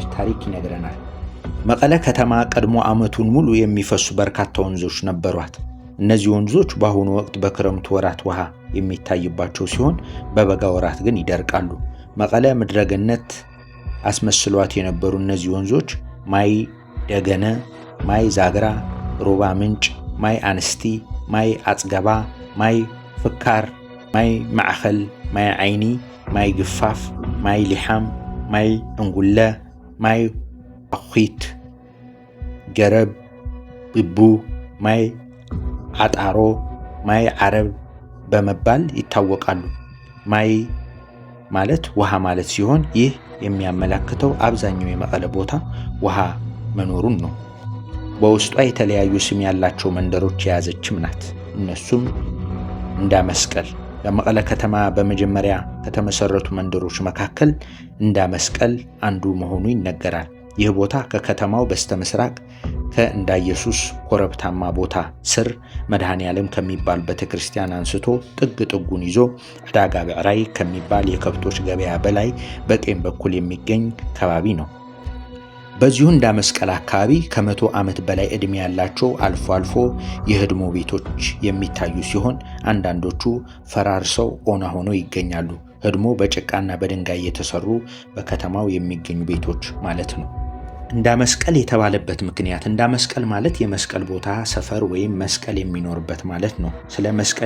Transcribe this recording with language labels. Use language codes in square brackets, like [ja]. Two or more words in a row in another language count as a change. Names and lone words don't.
[am] ታሪክ ይነግረናል። መቀለ ከተማ ቀድሞ ዓመቱን ሙሉ የሚፈሱ በርካታ ወንዞች ነበሯት። እነዚህ ወንዞች በአሁኑ ወቅት በክረምቱ ወራት ውሃ የሚታይባቸው ሲሆን በበጋ ወራት ግን ይደርቃሉ። መቀለ ምድረገነት አስመስሏት የነበሩ እነዚህ ወንዞች ማይ ደገነ፣ ማይ ዛግራ፣ ሮባ ምንጭ፣ ማይ አንስቲ፣ ማይ አጽገባ፣ ማይ ፍካር፣ ማይ ማዕኸል፣ ማይ ዓይኒ፣ ማይ ግፋፍ፣ ማይ ሊሓም፣ ማይ እንጉለ፣ ማይ አኺት፣ ገረብ፣ ብቡ፣ ማይ አጣሮ፣ ማይ ዓረብ በመባል ይታወቃሉ። ማይ ማለት ውሃ ማለት ሲሆን ይህ የሚያመለክተው አብዛኛው የመቀለ ቦታ ውሃ መኖሩን ነው። በውስጧ የተለያዩ ስም ያላቸው መንደሮች የያዘችም ናት። እነሱም እንዳመስቀል በመቀለ ከተማ በመጀመሪያ ከተመሰረቱ መንደሮች መካከል እንዳመስቀል አንዱ መሆኑ ይነገራል። ይህ ቦታ ከከተማው በስተምስራቅ ከእንዳ ኢየሱስ ኮረብታማ ቦታ ስር መድኃኔ ዓለም ከሚባል ቤተክርስቲያን አንስቶ ጥግ ጥጉን ይዞ ዕዳጋ ብዕራይ ከሚባል የከብቶች ገበያ በላይ በቀኝ በኩል የሚገኝ ከባቢ ነው። በዚሁ እንዳመስቀል አካባቢ ከ100 ዓመት በላይ ዕድሜ ያላቸው አልፎ አልፎ የህድሞ ቤቶች የሚታዩ ሲሆን አንዳንዶቹ ፈራርሰው ኦና ሆነው ይገኛሉ። ህድሞ በጭቃና በድንጋይ የተሰሩ በከተማው የሚገኙ ቤቶች ማለት ነው። እንዳመስቀል የተባለበት ምክንያት እንዳመስቀል ማለት የመስቀል ቦታ ሰፈር ወይም መስቀል የሚኖርበት ማለት ነው። ስለ መስቀል